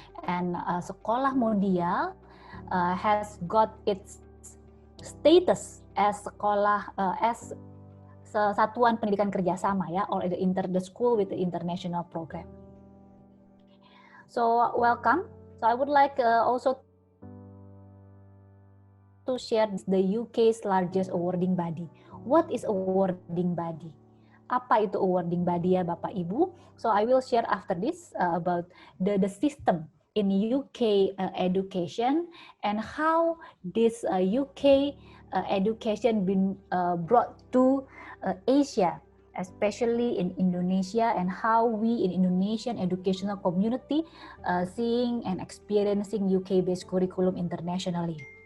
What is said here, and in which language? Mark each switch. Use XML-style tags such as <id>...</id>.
<en>And Sekolah Mondial has got its status as sekolah as Satuan Pendidikan Kerjasama, or the school with the international program. So welcome. So I would like also to share the UK's largest awarding body. What is awarding body?</en> <id>Apa itu awarding body ya Bapak Ibu?</id> <en>So I will share after this about the system in UK education and how this UK education been brought to Asia, especially in Indonesia, and how we in Indonesian educational community seeing and experiencing UK-based curriculum internationally.</en>